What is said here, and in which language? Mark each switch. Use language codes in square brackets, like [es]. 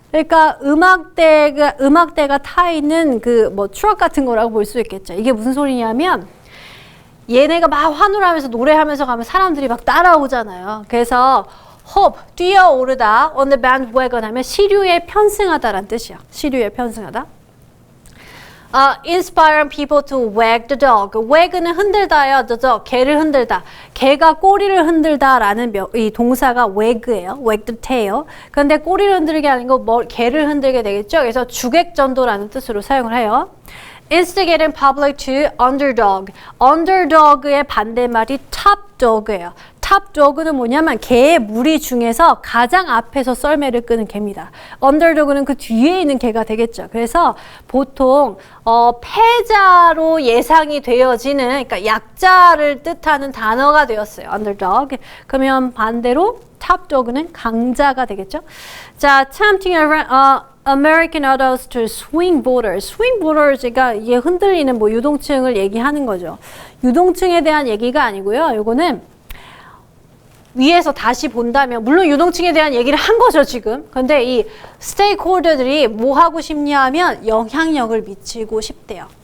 [ko] 그러니까 음악대가 타 있는 그 뭐 트럭 같은 거라고 볼 수 있겠죠. 이게 무슨 소리냐면 얘네가 막 환호하면서 노래하면서 가면 사람들이 막 따라오잖아요. 그래서 hop, 뛰어오르다, [en] on the bandwagon [ko] 하면 시류에 편승하다라는 뜻이야. 시류에 편승하다. [en] Inspiring people to wag the dog. [ko] wag는 흔들다예요. the dog, 개를 흔들다. 개가 꼬리를 흔들다라는 이 동사가 wag예요. [en] wag the tail. [ko] 그런데 꼬리를 흔들게 아니고 개를 흔들게 되겠죠. 그래서 주객전도라는 뜻으로 사용을 해요. [en] Instigating public to underdog. [ko] underdog의 반대말이 top dog예요. top dog는 뭐냐면 개의 무리 중에서 가장 앞에서 썰매를 끄는 개입니다. underdog는 그 뒤에 있는 개가 되겠죠. 그래서 보통 패자로 예상이 되어지는, 그러니까 약자를 뜻하는 단어가 되었어요. underdog. 그러면 반대로 top dog는 강자가 되겠죠. 자, [en] tempting American adults to swing voters. [ko] swing voters가 이게 흔들리는 뭐 유동층을 얘기하는 거죠. 유동층에 대한 얘기가 아니고요. 이거는 위에서 다시 본다면 물론 유동층에 대한 얘기를 한 거죠 지금. 근데 이 스테이크홀더들이 뭐 하고 싶냐 하면 영향력을 미치고 싶대요.